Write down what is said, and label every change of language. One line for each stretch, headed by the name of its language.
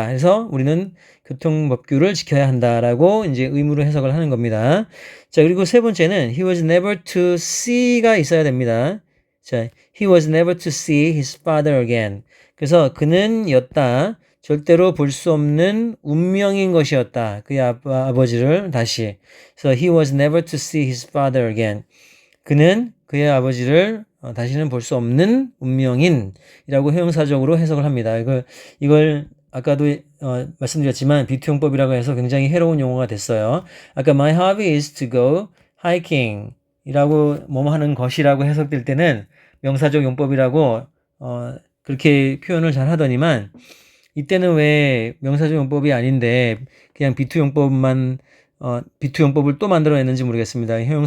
Korean: 해서 우리는 교통법규를 지켜야 한다라고 이제 의무로 해석을 하는 겁니다. 자, 그리고 세 번째는
English: he was never to see
Korean: 가 있어야 됩니다.
English: 자, he was never to see his father again.
Korean: 그래서 그는 였다. 절대로 볼 수 없는 운명인 것이었다. 그의 아버지를 다시. 그래서
English: he was never to see his father again.
Korean: 그는 그의 아버지를 다시는 볼 수 없는 운명인이라고 형용사적으로 해석을 합니다. 이걸 아까도 말씀드렸지만 B2용법이라고 해서 굉장히 해로운 용어가 됐어요. 아까
English: my hobby is to go hiking
Korean: 이라고 뭐뭐 하는 것이라고 해석될 때는 명사적 용법이라고 그렇게 표현을 잘 하더니만 이때는 왜 명사적 용법이 아닌데 그냥 B2용법을 또 만들어냈는지 모르겠습니다.